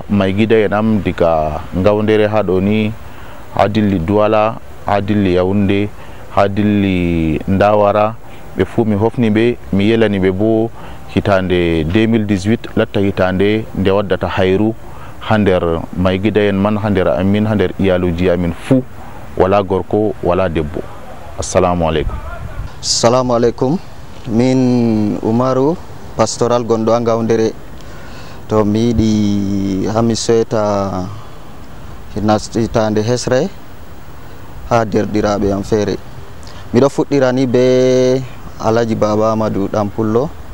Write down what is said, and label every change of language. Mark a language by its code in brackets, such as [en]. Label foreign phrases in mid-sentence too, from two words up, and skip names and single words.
[ff] Maygida en am diga Gawdere ha ɗo ni ha dilli Douala ha dilli Yaoundé ha dilli Ndawara ɓe fuu mi hofni ɓe mi yelani ɓe bo hitande 2018 latta hitande nde waddata hayru ha nder Maygida en man ha nder amin ha nder iyaluji amin fuu wala gorko wala debbo. [ar] Assalamu alaikum. Assalamu alaikum. [ff] Min Umaru pastoral gonɗo ha Gawdere to mi yiɗi ha mi soyta hitande hesre ha derɗiraɓe am feere miɗo fuɗɗira ni be Alaji Baba Amadou Ɗanpullo